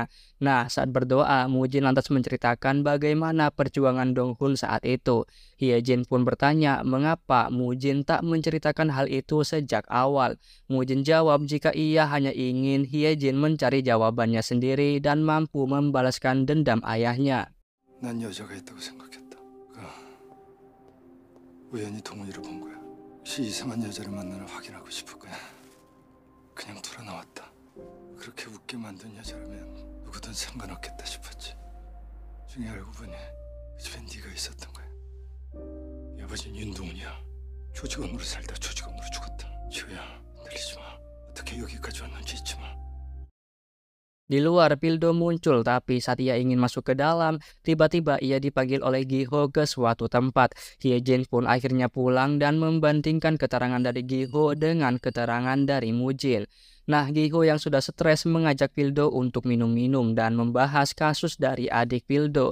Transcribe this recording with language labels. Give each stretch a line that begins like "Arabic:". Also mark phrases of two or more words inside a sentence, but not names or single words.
Indonesian: Nah, saat berdoa, Mujin lantas menceritakan bagaimana perjuangan Dong-hun saat itu. Hyejin pun bertanya mengapa Mujin tak menceritakan hal itu sejak awal. Mujin jawab jika ia hanya ingin Hyejin mencari jawabannya sendiri dan mampu membalaskan dendam ayahnya.
Korean: 난 여자가 있다고 생각했다. 우연히 동훈이를 본 거야. 혹시 이상한 여자를 만나나 확인하고 싶을 거야. 그냥 돌아 나왔다. 그렇게 웃게 만든 여자라면 누구든 상관없겠다 싶었지. 중에 알고 보니 그 집엔 네가 있었던 거야. 네 아버지는 윤동훈이야. 조직원으로 살다 조직원으로 죽었다. 지호야, 흔들리지 마. 어떻게 여기까지 왔는지 잊지 마.
Indonesian: Di luar, Pildo muncul, tapi saat ia ingin masuk ke dalam, tiba-tiba ia dipanggil oleh Gi-ho ke suatu tempat. Hyejin pun akhirnya pulang dan membandingkan keterangan dari Gi-ho dengan keterangan dari Mujin. Nah, Gi-ho yang sudah stres mengajak Pildo untuk minum-minum dan membahas kasus dari adik Pildo.